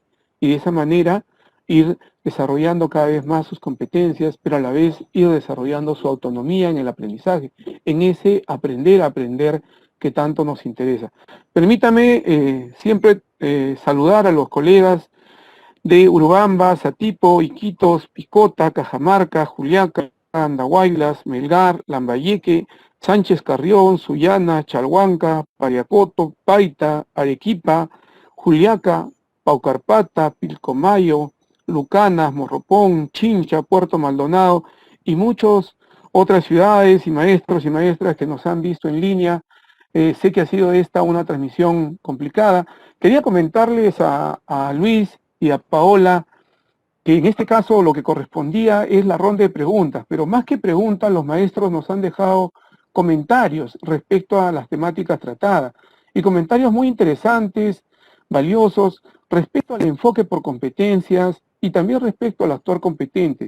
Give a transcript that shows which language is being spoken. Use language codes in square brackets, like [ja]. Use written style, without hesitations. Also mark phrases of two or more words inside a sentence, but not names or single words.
[es] Y de esa manera ir desarrollando cada vez más sus competencias, pero a la vez ir desarrollando su autonomía en el aprendizaje, en ese aprender a aprender que tanto nos interesa. Permítame siempre saludar a los colegas de Urubamba, Satipo, Iquitos, Picota, Cajamarca, Juliaca, Andahuaylas, Melgar, Lambayeque, Sánchez Carrión, Sullana, Chalhuanca, Pariacoto, Paita, Arequipa, Juliaca, Paucarpata, Pilcomayo, Lucanas, Morropón, Chincha, Puerto Maldonado y muchas otras ciudades y maestros y maestras que nos han visto en línea. Sé que ha sido esta una transmisión complicada. Quería comentarles a Luis y a Paola que en este caso lo que correspondía es la ronda de preguntas, pero más que preguntas, los maestros nos han dejado comentarios respecto a las temáticas tratadas, y comentarios muy interesantes, valiosos, respecto al enfoque por competencias y también respecto al actuar competente.